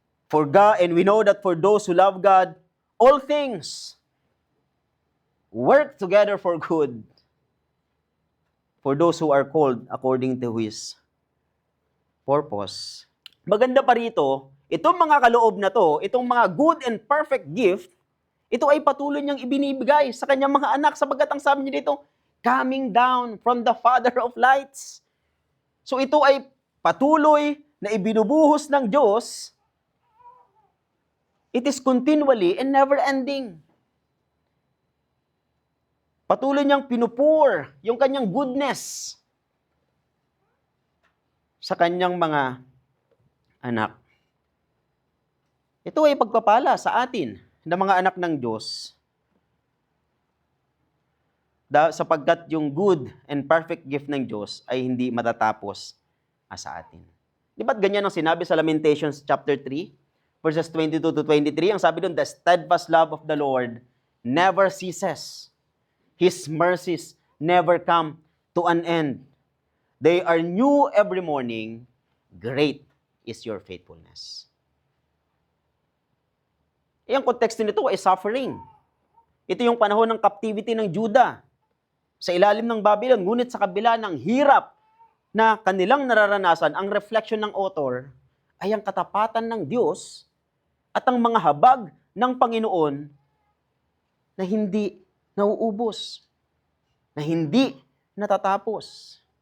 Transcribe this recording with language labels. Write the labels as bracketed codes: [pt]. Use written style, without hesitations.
[en] For God, and we know that for those who love God, all things work together for good, for those who are called according to His purpose. [tl] Maganda pa rito, itong mga kaloob na to, itong mga [en] good and perfect gift, [tl] ito ay patuloy niyang ibinibigay sa kanyang mga anak, sapagkat ang sabi niya dito, [en] coming down from the Father of lights. [tl] So ito ay patuloy na ibinubuhos ng Diyos. [en] It is continually and never ending. [tl] Patuloy niyang pinupur yung kanyang goodness sa kanyang mga anak. Ito ay pagpapala sa atin na mga anak ng Diyos, sapagkat yung [en] good and perfect gift [tl] ng Diyos ay hindi matatapos sa atin. Di ba't ganyan ang sinabi sa Lamentations chapter 3, verses 22 to 23? Ang sabi doon, [en] the steadfast love of the Lord never ceases. His mercies never come to an end. They are new every morning. Great is your faithfulness. [tl] Ang konteksto nito ay suffering. Ito yung panahon ng captivity ng Judah sa ilalim ng Babylon. Ngunit sa kabila ng hirap na kanilang nararanasan, ang reflection ng author ay ang katapatan ng Diyos at ang mga habag ng Panginoon na hindi nauubos, na hindi natatapos.